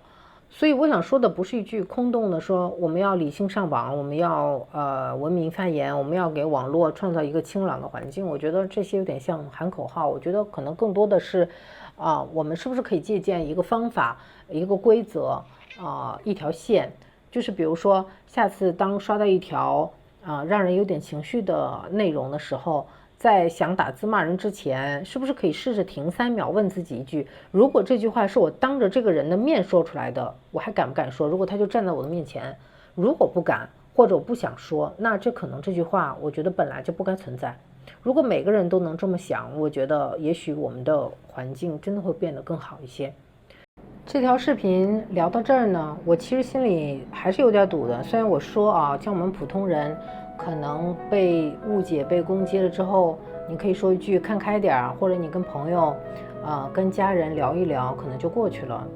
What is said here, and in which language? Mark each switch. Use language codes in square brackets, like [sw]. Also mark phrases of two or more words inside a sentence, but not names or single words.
[zh] 所以我想說的不是一句空洞的說我們要理性上網，我們要文明发言，我們要給網絡創造一個清朗的環境。我覺得這些有點像喊口號，我覺得可能更多的是我們是不是可以借鑑一個方法、一個規則一條線。就是比如說下次當刷到一條讓人有點情緒的內容的時候，在想打字罵人之前，是不是可以試着停3秒問自己一句，如果這句話是我當着這個人的面說出來的，我還敢不敢說？如果他就站在我的面前，如果不敢或者我不想說，那这可能這句話我覺得本來就不該存在。如果每個人都能這麼想，我覺得也許我們的環境真的會變得更好一些。這條視頻聊到這兒呢，我其實心裡還是有點堵的。雖然我說像我們普通人可能被誤解、被攻擊了之後，你可以說一句看開點，或者你跟朋友跟家人聊一聊，可能就過去了。